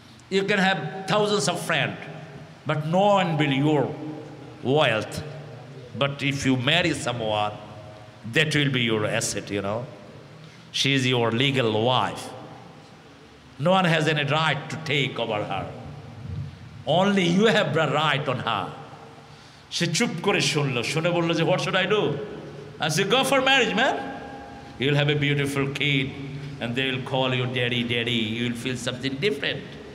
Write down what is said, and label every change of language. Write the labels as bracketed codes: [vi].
[en] You can have thousands of friends, but no one will your wealth. But if you marry someone, that will be your asset, She is your legal wife. No one has any right to take over her. Only you have the right on her. [bn] She চুপ করে শুনলো, শুনে বললো যে, [en] what should I do? I said, go for marriage, man. You'll have a beautiful kid and they will call you daddy, daddy. You will feel something different.